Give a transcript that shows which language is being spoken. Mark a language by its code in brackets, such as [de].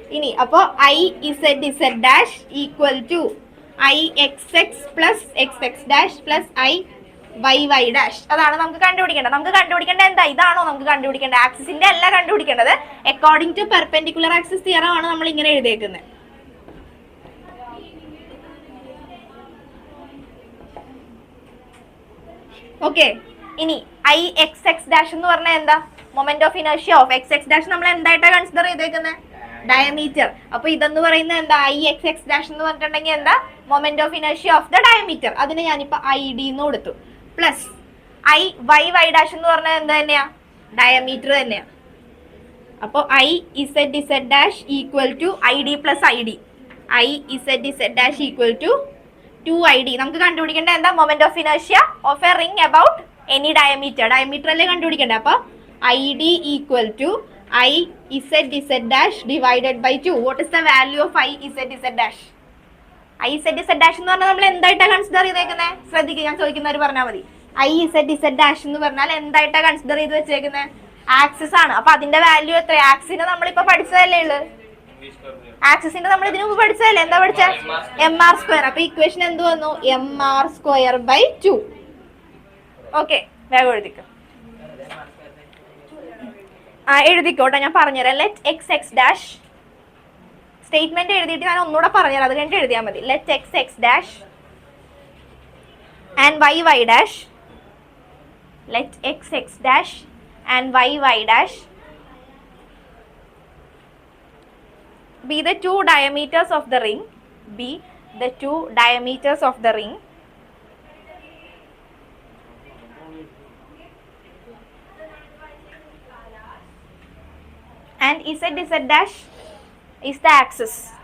[en] ഇനി അപ്പോ IZZ' equal to IXX plus XX' plus IYY'. [ml] അതാണ് നമുക്ക് കണ്ടുപിടിക്കേണ്ടത്. നമുക്ക് കണ്ടുപിടിക്കേണ്ടത് എന്താ? ഇതാണോ നമുക്ക് കണ്ടുപിടിക്കേണ്ടത്? ആക്സിസിന്റെ അല്ല കണ്ടുപിടിക്കേണ്ടത്. According to perpendicular axis theorem ആണ് നമ്മൾ ഇങ്ങനെ എഴുതിയേക്കുന്നത്. ഓക്കെ, ഇനി IXX' എന്ന് പറഞ്ഞാൽ എന്താ? Moment of inertia of XX' നമ്മൾ എന്തായിട്ടാ കൺസിഡർ ചെയ്തേക്കുന്നത്? ഡയമീറ്റർ. അപ്പൊ ഇതെന്ന് പറയുന്നത് എന്താ? IXX' എന്ന് പറഞ്ഞിട്ടുണ്ടെങ്കിൽ എന്താ? [en] Moment of inertia of the diameter. [ml] അതിന് ഞാനിപ്പോ ID എന്ന് കൊടുത്തു. പ്ലസ് IYY' എന്ന് പറഞ്ഞാൽ എന്താ തന്നെയാ? ഡയമീറ്റർ തന്നെയാ. [en] അപ്പൊ IZZ' equal to ID plus ID. IZZ' equal to 2ID. [ml] നമുക്ക് കണ്ടുപിടിക്കേണ്ട എന്താ? [en] Moment of inertia of a ring about any diameter. [ml] Diameter അല്ലേ കണ്ടുപിടിക്കേണ്ടത്. അപ്പൊ [en] ID equal to I z z dash divided by 2. What is the value of I z z dash? [ml] I z z dash എന്ന് പറഞ്ഞാൽ നമ്മൾ എന്തായിട്ടാണ് consider ചെയ്തേക്കുന്നത്? ശ്രദ്ധിക്കുക, ഞാൻ ചോദിക്കുന്നവർ പറഞ്ഞാൽ മതി. I z z dash എന്ന് പറഞ്ഞാൽ എന്തായിട്ടാണ് കൺസിഡർ ചെയ്ത് വെച്ചേക്കുന്നത്? ആക്സിസ് ആണ്. അപ്പൊ അതിന്റെ വാല്യൂ എത്ര? ആക്സിനെ നമ്മളിപ്പോ പഠിച്ചതല്ലേ ഉള്ളു. ആക്സിസിന്റെ നമ്മൾ ഇതിനു മുമ്പ് പഠിച്ചതല്ലേ? എന്താ പഠിച്ച? mr². അപ്പൊ ഇക്വേഷൻ എന്ത് വന്നു? mr²/2. ഓക്കെ, വേഗം എഴുതിക്കോ. എഴുതിക്കോട്ടെ, ഞാൻ പറഞ്ഞുതരാം. Let X X dash, statement എഴുതിയിട്ട് ഞാൻ ഒന്നുകൂടെ പറഞ്ഞുതരാം, അത് കഴിഞ്ഞിട്ട് എഴുതിയാൽ മതി. [en] Let x x dash and y y dash, let x x dash and y y dash be the two diameters of the ring, be the two diameters of the ring, and z z dash is the axis.